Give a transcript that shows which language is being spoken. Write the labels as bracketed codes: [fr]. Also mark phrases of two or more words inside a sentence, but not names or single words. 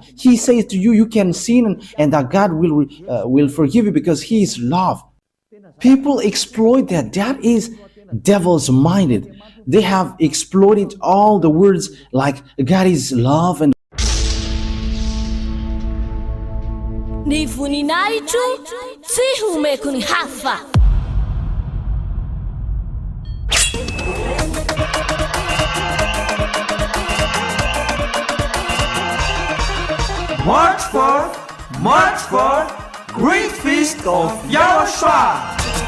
[en] He says to you, you can sin, and that God will forgive you because he is love. People exploit that. That is devil's minded. They have exploited all the words like God is love and [mg] Ni voninahitro tsy homeko ny hafa. [en] March 4th, Great Feast of YAHOSHUAH.